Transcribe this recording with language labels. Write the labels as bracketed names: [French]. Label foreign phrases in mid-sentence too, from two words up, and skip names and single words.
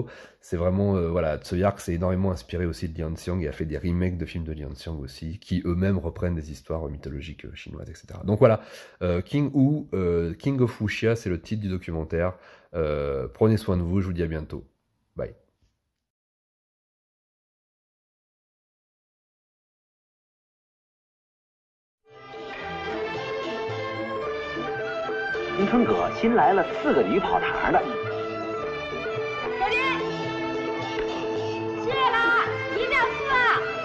[French] C'est vraiment voilà, Tsuyark s'est énormément inspiré aussi de Lee Han-seong et a fait des remakes de films de Lee Han-seong aussi, qui eux-mêmes reprennent des histoires mythologiques chinoises, etc. Donc voilà, King-Woo, King of Wuxia, c'est le titre du documentaire. Prenez soin de vous, je vous dis à bientôt. Bye. [Chinese] 迎春阁新来了4个女跑堂的。小林，起来啦，一秒4啊！